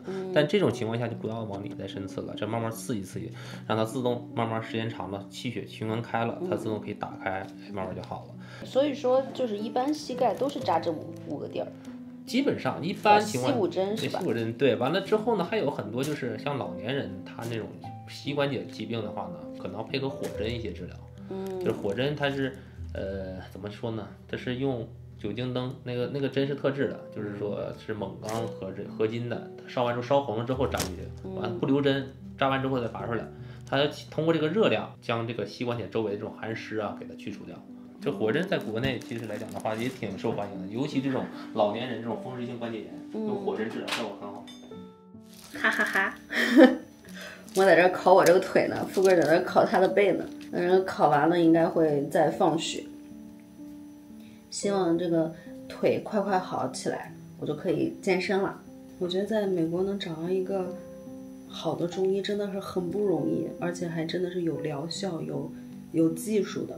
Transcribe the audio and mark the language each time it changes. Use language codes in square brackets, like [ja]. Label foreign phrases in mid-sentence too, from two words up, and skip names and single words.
[zh] 但這種情況下就不要往裡再深刺了，這慢慢刺激刺激，讓它自動慢慢時間長了，氣血循環開了，它自動可以打開，慢慢就好了。所以說就是一般膝蓋都是扎這5個地兒。基本上一般情況下吸5針是吧？吸5針對，完了之後呢，還有很多就是像老年人他那種膝關節疾病的話呢，可能要配合火針一些治療。就是火針它是怎麼說呢？它是用酒精燈，那個針是特制的，就是說是錳鋼合金的，它燒完之後燒紅了之後扎進去，完了不留針，扎完之後再拔出來，它通過這個熱量將這個膝關節周圍的這種寒濕啊給它去除掉。這火針在國內其實來講的話也挺受歡迎的，尤其這種老年人這種風濕性關節炎，用火針治療效果很好。哈哈哈！我在這烤我這個腿呢，富貴在這烤他的背呢。等烤完了應該會再放血。希望這個腿快快好起來，我就可以健身了。我覺得在美國能找到一個好的中醫真的是很不容易，而且還真的是有療效、有技術的。